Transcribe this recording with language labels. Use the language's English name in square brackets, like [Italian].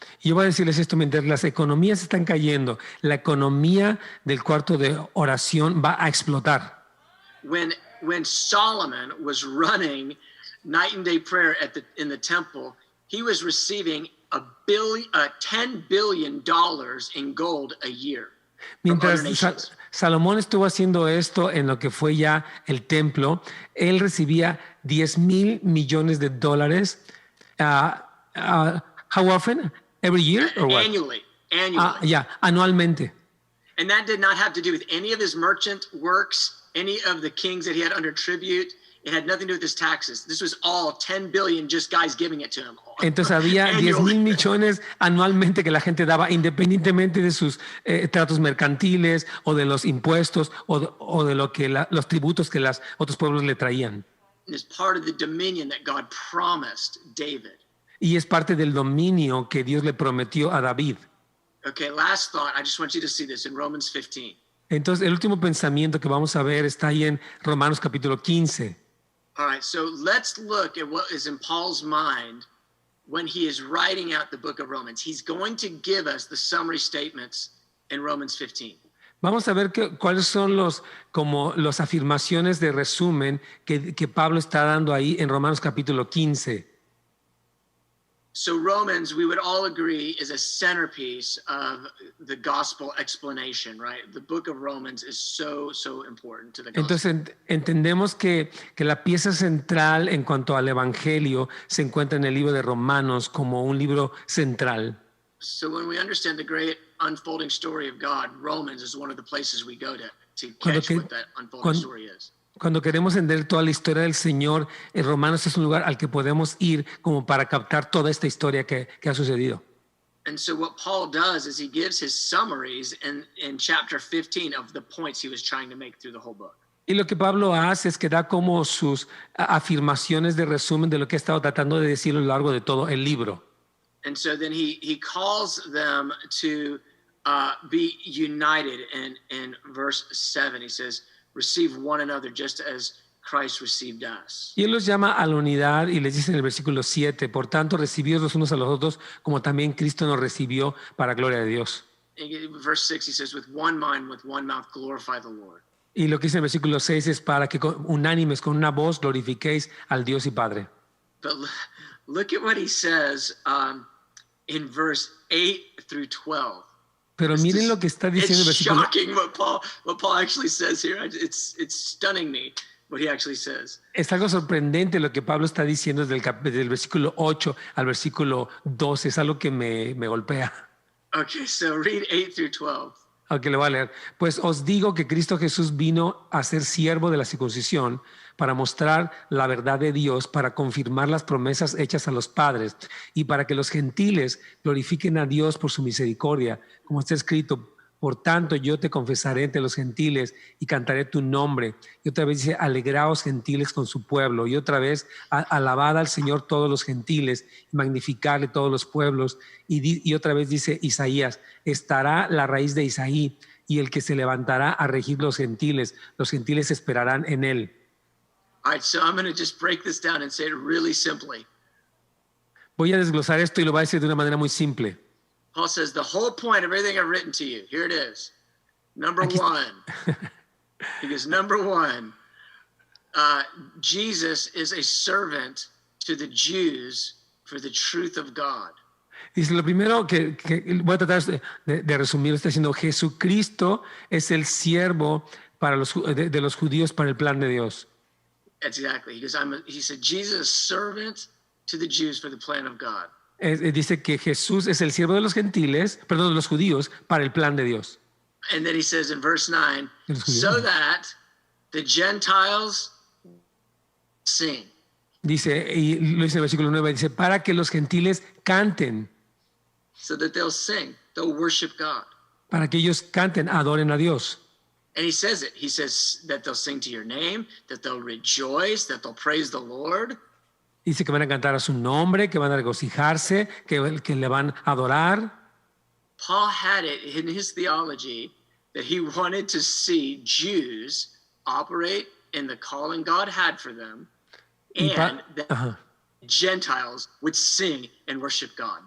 [Spanish] Y yo voy a decirles esto, mientras las economías están cayendo, la economía del cuarto de oración va a explotar. [English] When Solomon was running night and day prayer in the temple, he was receiving $10 billion in gold a year. [Spanish] Mientras Salomón estuvo haciendo esto en lo que fue ya el templo, él recibía $10,000 millones. [English] How often? Every year or what? Annually. [Spanish] Anualmente. [English] And that did not have to do with any of his merchant works, any of the kings that he had under tribute. It had nothing to do with his taxes. This was all 10 billion just guys giving it to him. [Spanish] Entonces había 10,000 millones anualmente que la gente daba independientemente de sus tratos mercantiles o de los impuestos o de lo que los tributos que los otros pueblos le traían. [English] And it's part of the dominion that God promised David. [Spanish] Y es parte del dominio que Dios le prometió a David. [English] Okay, last thought. I just want you to see this in Romans 15. [Spanish] Entonces el último pensamiento que vamos a ver está ahí en Romanos capítulo 15. [English] All right, so let's look at what is in Paul's mind when he is writing out the book of Romans. He's going to give us the summary statements in Romans 15. [Spanish] Vamos a ver cuáles son las afirmaciones de resumen que Pablo está dando ahí en Romanos capítulo 15. [English] So Romans, we would all agree, is a centerpiece of the gospel explanation, right? The book of Romans is so important to the gospel. [Spanish] Entonces entendemos que la pieza central en cuanto al evangelio se encuentra en el libro de Romanos como un libro central. [English] So when we understand the great unfolding story of God, Romans is one of the places we go to catch what that unfolding story is. [Spanish] Cuando queremos entender toda la historia del Señor, Romanos es un lugar al que podemos ir como para captar toda esta historia que ha sucedido. [English] And so what Paul does is he gives his summaries in chapter 15 of the points he was trying to make through the whole book. [Spanish] Y lo que Pablo hace es que da como sus afirmaciones de resumen de lo que ha estado tratando de decir a lo largo de todo el libro. [English] And so then he calls them to be united in verse 7. He says, receive one another just as Christ received us. [Spanish] Y él los llama a la unidad y les dice en el versículo 7, por tanto, recibíos los unos a los otros como también Cristo nos recibió para gloria de Dios. [English] In verse 6 he says, with one mind, with one mouth, glorify the Lord. [Spanish] Y lo que dice en el versículo 6 es para que unánimes con una voz glorifiquéis al Dios y Padre. [English] But look at what he says in verse 8 through 12. [Spanish] Pero miren lo que está diciendo el versículo. [English] It's shocking what Paul actually says here. It's stunning me what he actually says. [Spanish] Es algo sorprendente lo que Pablo está diciendo desde el versículo 8 al versículo 12. Es algo que me golpea. [English] Okay, so read 8 through 12. [Spanish] Ok, le voy a leer. Pues os digo que Cristo Jesús vino a ser siervo de la circuncisión para mostrar la verdad de Dios, para confirmar las promesas hechas a los padres y para que los gentiles glorifiquen a Dios por su misericordia, como está escrito. Por tanto, yo te confesaré entre los gentiles y cantaré tu nombre. Y otra vez dice, alegraos gentiles con su pueblo. Y otra vez, alabad al Señor todos los gentiles, y magnificarle todos los pueblos. Y otra vez dice Isaías, estará la raíz de Isaí y el que se levantará a regir los gentiles esperarán en él. [English] All right, so I'm going to just break this down and say it really simply. [Spanish] Voy a desglosar esto y lo voy a decir de una manera muy simple. [English] Paul says the whole point of everything I've written to you, here it is. Number one, he goes, number one, Jesus is a servant to the Jews for the truth of God. [Spanish] Dice, lo primero que voy a tratar de resumir, está diciendo, Jesucristo es el siervo para de los judíos para el plan de Dios. [English] Exactly. He said, Jesus is servant to the Jews for the plan of God. [Spanish] Dice que Jesús es el siervo de los gentiles, perdón, de los judíos, para el plan de Dios. [English] And then he says in verse 9, [Spanish] De los judíos. [English] so that the Gentiles sing. [Spanish] Dice, y lo dice en el versículo 9, dice, para que los gentiles canten, [English] So that they'll sing, they'll worship God. [Spanish] para que ellos canten, adoren a Dios. [English] And he says it. He says that they'll sing to your name, that they'll rejoice, that they'll praise the Lord. [Spanish] Dice que van a cantar a su nombre, que van a regocijarse, que le van a adorar. [English] Paul had it in his theology that he wanted to see Jews operate in the calling God had for them, and that Gentiles would sing and worship God.